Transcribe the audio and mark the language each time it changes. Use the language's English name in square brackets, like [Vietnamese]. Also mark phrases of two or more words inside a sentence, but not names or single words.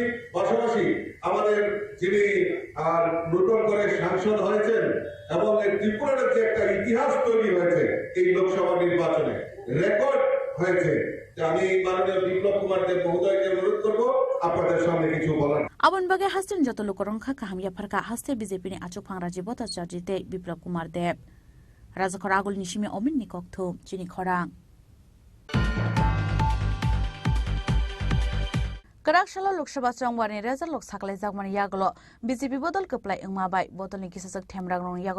[Bangla] পাশাপাশি আমাদের যিনি নতুন করে সাংসদ হয়েছেন এবং এই ত্রিপুরা রাজ্যে একটা ইতিহাস তৈরি হয়েছে এই লোকসভা নির্বাচনে, রেকর্ড হয়েছে। আমি মাননীয় বিপ্লব কুমার দেব মহোদয়কে অনুরোধ করবো আপনাদের সামনে কিছু বলার। [Kok Borok] Abon bagai hasten joto lokorongkha kahamya pharka haste BJP ni achukphang Rajiv Bhattacharya te Biplab Kumar Deb Rajakhor agul nishime omin ni kokthum chini khorang Karakshalo Lok Sabha Chongwani result lok saklai jakmani yaglo BJP bodol keplai engmabai bodolni kisajak themrang rong yago